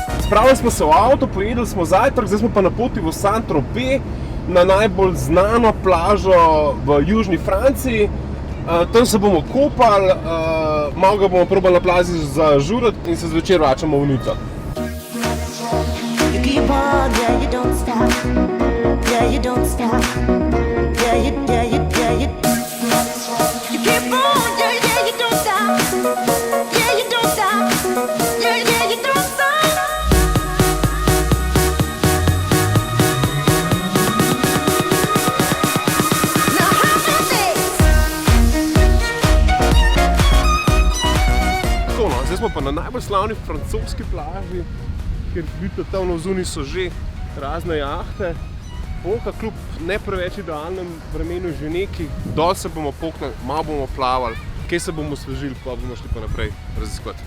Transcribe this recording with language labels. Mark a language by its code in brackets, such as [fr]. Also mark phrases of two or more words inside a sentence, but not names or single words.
[sl] Spravili smo se v avto, pojedli smo zajtrk, zdaj smo pa na poti v Saint-Tropez, na najbolj znano plažo v južni Franciji. Tam se bomo kopali, malo ga bomo probali na plaži zažurati in se zvečer vračamo v Nico. [en] You keep on, yeah, you don't stop. Yeah, you don't stop. Yeah, you keep on, yeah, you don't stop. Yeah, you don't stop. Yeah, you don't stop. Now how about this? [sl] Tako no, zdaj smo pa na najbolj slavni francoski plaži, kjer vidite tam na zunaj so že razne jahte. Polka kljub ne preveč idealnem vremenu že neki, dol se bomo poknili, malo bomo plavali, kaj se bomo osvežili, pa bomo šli pa naprej raziskovati.